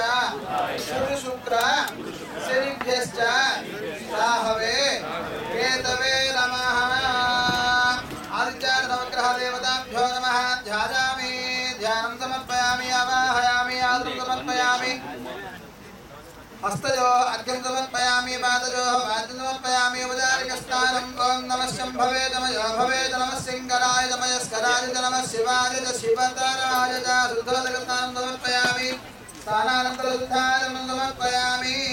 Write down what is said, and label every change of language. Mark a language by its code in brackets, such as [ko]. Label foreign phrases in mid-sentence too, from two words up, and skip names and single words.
[sa] గురు శుక్ర శనిభ్యశ్చ రాహవే కేతవే నమః ఆదిత్యాయ నవగ్రహ దేవతాభ్యో నమః ధ్యాయామి ధ్యానం సమర్పయామి ఆవాహయామి ఆదృ సమర్పయామి हस्तयो अर्घ्यं समर्पयामि पादयो वाद्यं समर्पयामि उपचारिकस्नानं ओं नमः शम्भवे नमः सिंहराय नमस्कराय नमः शिवाय शिवतराय शुद्धोदकस्नानं समर्पयामि स्नानानन्तरशुद्धाय समर्पयामि